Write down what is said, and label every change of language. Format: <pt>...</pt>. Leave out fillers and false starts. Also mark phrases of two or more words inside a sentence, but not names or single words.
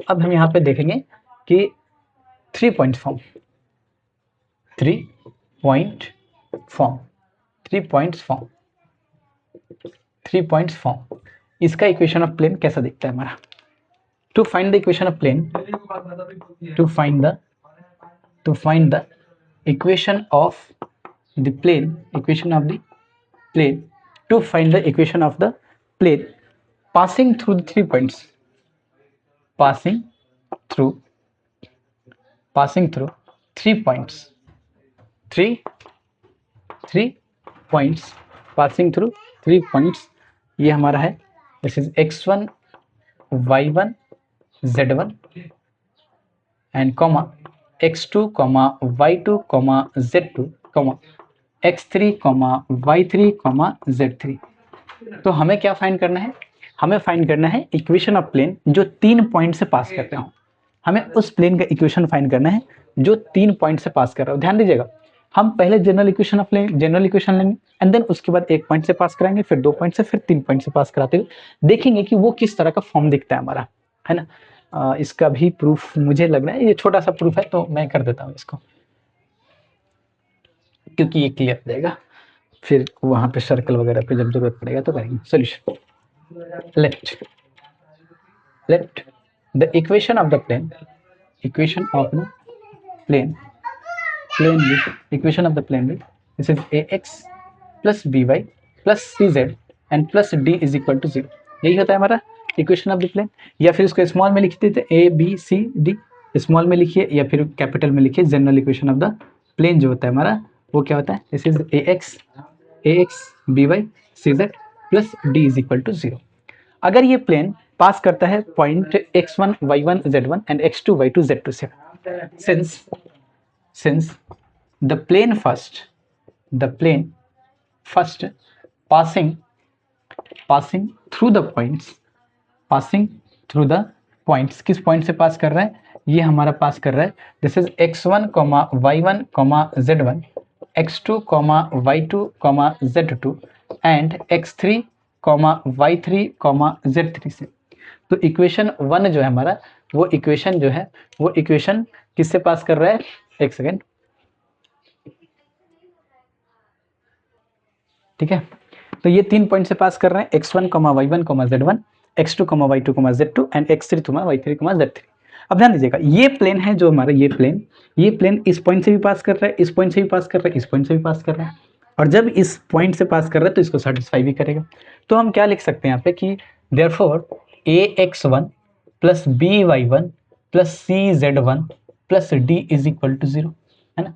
<hi>अब हम यहाँ पे देखेंगे कि 3</hi> <en>point form,</en> <hi>3</hi> <en>point form,</en> <hi>3</hi> <en>points form,</en> <hi>3</hi> <en>points form,</en> <hi>इसका</hi> <en>equation of plane</en> <hi>कैसा दिखता है हमारा।</hi> <en>to find the equation of plane, to find the equation of the plane, equation of the plane, to find the equation of the plane passing through the 3 points, passing through 3 points, 3 points, passing through 3 points।</en> <hi>ये हमारा है,</hi> <en>this is x1, y1, z1 and comma x2, y2, z2, x3, y3, z3।</en> <hi>तो हमें क्या फाइंड करना है, हमें फाइंड करना है</hi> <en>equation of plane</en> <hi>जो 3 पॉइंट से पास करते हो। हमें उस प्लेन का इक्वेशन फाइंड करना है जो 3 पॉइंट से पास कर रहा हो। ध्यान दीजिएगा, हम पहले</hi> <en>general equation of plane, general equation</en> <hi>लेंगे,</hi> <en>and then</en> <hi>उसके बाद 1 पॉइंट से पास कराएंगे, फिर 2 पॉइंट से, फिर 3 पॉइंट से पास कराते हुए देखेंगे कि वो किस तरह का फॉर्म दिखता है हमारा, है ना। इसका भी प्रूफ मुझे लग रहा है, ये छोटा सा प्रूफ है तो मैं कर देता हूँ इसको, क्योंकि ये क्लियर हो जाएगा, फिर वहां पे सर्कल वगैरह पे जब जरूरत पड़ेगा तो करेंगे।</hi> <en>solution, let the equation of the plane, equation of the plane, equation of the plane with, इक्वेशन ऑफ द प्लेन with, this is ax plus by plus cz and plus d is equal to 0.</en> <hi>यही होता है हमारा</hi> <en>equation of the plane,</en> <hi>या फिर इसको स्मॉल में लिख देते ए बी सी डी, स्मॉल में लिखिए या फिर कैपिटल में लिखिए।</hi> <en>general equation of the plane जो होता है हमारा वो क्या होता है, this is a x b y c z plus d is equal to 0.</en> <hi>अगर ये प्लेन पास करता है पॉइंट x1 y1 z1 एंड x2 y2 z2 से,</hi> <en>since the plane first passing through the points,</en> <hi>किस पॉइंट से पास कर रहा है, ये हमारा पास कर रहा है</hi> <en>this is x1 y1 z1 x2 y2 z2 and x3 y3 z3.</en> <hi>तो इक्वेशन 1 जो है हमारा वो इक्वेशन किससे पास कर रहा है, एक सेकेंड, ठीक है। तो ये 3 पॉइंट से पास कर रहे हैं x1 y1 z1 x2 y2 z2 एंड x3 y3 z3। अब ध्यान दीजिएगा ये प्लेन है जो हमारा, ये प्लेन इस पॉइंट से भी पास कर रहा है, इस पॉइंट से भी पास कर रहा है, इस पॉइंट से भी पास कर रहा है, और जब इस पॉइंट से पास कर रहा है तो इसको सेटिस्फाई भी करेगा। तो हम क्या लिख सकते हैं यहाँ पे कि</hi> <en>therefore ax1 plus by1 plus cz1 plus d is equal to 0,</en> <hi>है ना।</hi>